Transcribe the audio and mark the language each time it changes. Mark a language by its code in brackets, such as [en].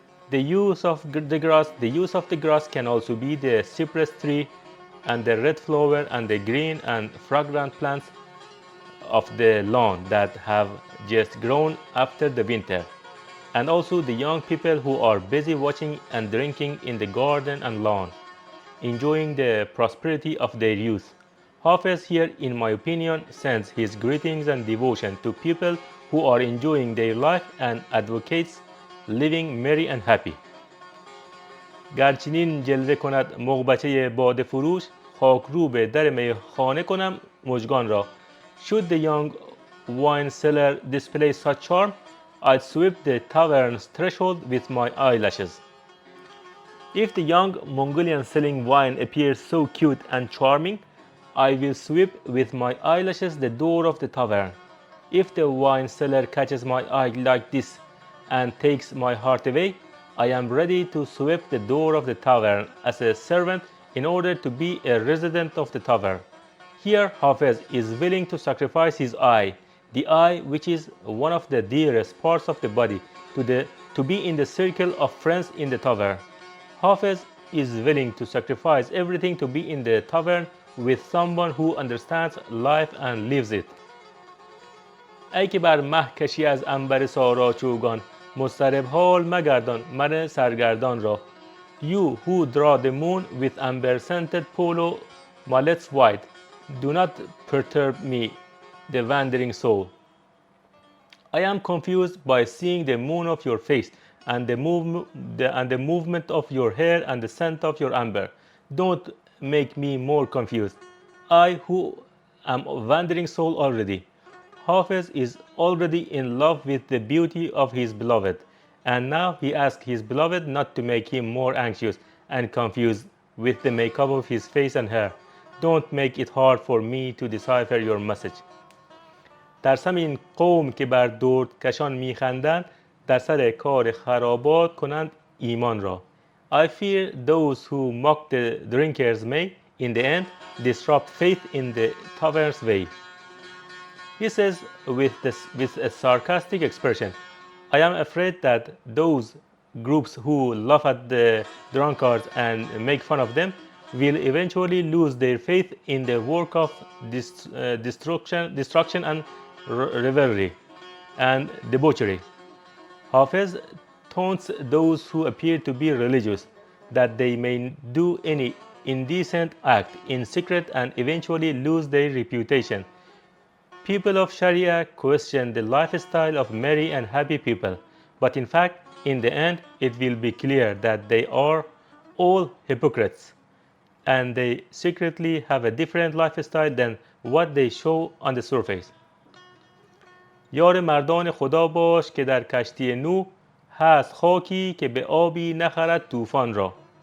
[en] The use of the grass can also be the cypress tree and the red flower and the green and fragrant plants of the lawn that have just grown after the winter, and also the young people who are busy watching and drinking in the garden and lawn, enjoying the prosperity of their youth. Hafez here, in my opinion, sends his greetings and devotion to people who are enjoying their life and advocates living merry and happy. [fa] گر چنین جلوه کند مغبچه باده فروش، خاک رو به در میخانه کنم مژگان را. [en] Should the young wine seller display such charm, I'd sweep the tavern's threshold with my eyelashes. If the young Mongolian selling wine appears so cute and charming, I will sweep with my eyelashes the door of the tavern. If the wine seller catches my eye like this and takes my heart away, I am ready to sweep the door of the tavern as a servant in order to be a resident of the tavern. Here, Hafez is willing to sacrifice his eye, the eye which is one of the dearest parts of the body, to be in the circle of friends in the tavern. Hafez is willing to sacrifice everything to be in the tavern with someone who understands life and lives it. [fa] ای که بر مه کشی از عنبر سارا چوگان، مضطرب حال مگردان من سرگردان را. [en] You who draw the moon with amber-scented polo mallets white, do not perturb me, the wandering soul. I am confused by seeing the moon of your face and the movement of your hair and the scent of your amber. Don't make me more confused. I who am a wandering soul already. Hafez is already in love with the beauty of his beloved, and now he asks his beloved not to make him more anxious and confused with the makeup of his face and hair. Don't make it hard for me to decipher your message. [fa] ترسم این قوم که بر درد کشان میخندند، در سر کار خرابات کنند ایمان را. [en] I fear those who mock the drinkers may, in the end, disrupt faith in the tavern's way. He says with a sarcastic expression, I am afraid that those groups who laugh at the drunkards and make fun of them will eventually lose their faith in the work of destruction and revelry and debauchery. Hafez taunts those who appear to be religious, that they may do any indecent act in secret and eventually lose their reputation. People of Sharia question the lifestyle of merry and happy people, but in fact, in the end, it will be clear that they are all hypocrites. and they secretly have a different lifestyle than what they show on the surface. [fa] یار مردان خدا باش که در کشتی نوح هست خاکی که به آبی نخرد طوفان را.